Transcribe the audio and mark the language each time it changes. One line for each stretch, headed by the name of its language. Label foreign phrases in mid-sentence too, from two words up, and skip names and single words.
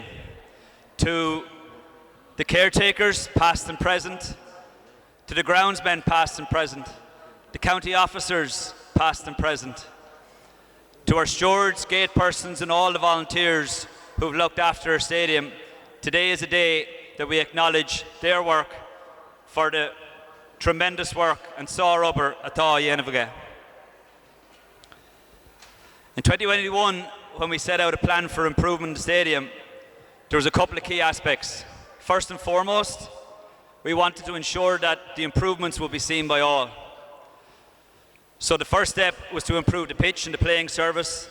English: To the caretakers, past and present, to the groundsmen, past and present, the county officers, past and present, to our stewards, gate persons and all the volunteers who've looked after our stadium, today is a day that we acknowledge their work for the tremendous work and saw rubber
Irish: atá dhéanamh aige.
English: In 2021, when we set out a plan for improvement in the stadium, there was a couple of key aspects. First and foremost, we wanted to ensure that the improvements would be seen by all. So the first step was to improve the pitch and the playing service.